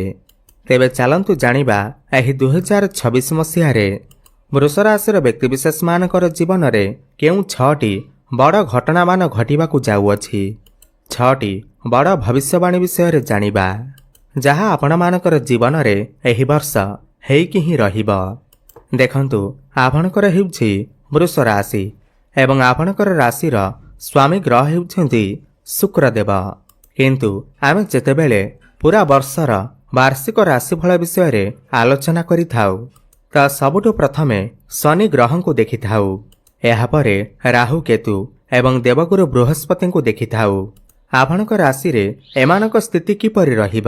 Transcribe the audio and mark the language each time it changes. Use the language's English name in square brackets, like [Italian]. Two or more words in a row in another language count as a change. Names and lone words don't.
[Odia] ତେବେ ଚାଲନ୍ତୁ ଜାଣିବା ଏହି 2026 ମସିହା ରେ ବୃଷ ରାଶି ବ୍ୟକ୍ତିବିଶେଷ ମାନଙ୍କର ଜୀବନ ରେ କେଉଁ 6ଟି ବଡ଼ ଘଟଣା ମାନ ଘଟିବାକୁ ଯାଉଅଛି। 6ଟି ବଡ଼ ଭବିଷ୍ୟବାଣୀ ବିଷୟ ରେ ଜାଣିବା ଯାହା ଆପଣ ମାନଙ୍କର ଜୀବନ ରେ ଏହି ବର୍ଷ ହେଇକି ହିଁ ରହିବ। ଦେଖନ୍ତୁ ଆପଣଙ୍କର ହେଉଛି ବୃଷ ରାଶି ଏବଂ ଆପଣଙ୍କର ରାଶି ର ସ୍ୱାମୀ ଗ୍ରହ ହେଉଛନ୍ତି ଶୁକ୍ରଦେବ। କିନ୍ତୁ ଆମେ ଯେତେବେଳେ ପୂରା ବର୍ଷର ବାର୍ଷିକ ରାଶିଫଳ ବିଷୟ ରେ ଆଲୋଚନା କରି ଥାଉ ତ ସବୁଠୁ ପ୍ରଥମେ ଶନି ଗ୍ରହ କୁ ଦେଖି ଥାଉ, ଏହା ପରେ ରାହୁ, କେତୁ ଏବଂ ଦେବଗୁରୁ ବୃହସ୍ପତି କୁ ଦେଖି ଥାଉ। ଆପଣଙ୍କ ରାଶି ରେ ଏମାନଙ୍କ ସ୍ଥିତି କିପରି ରହିବ।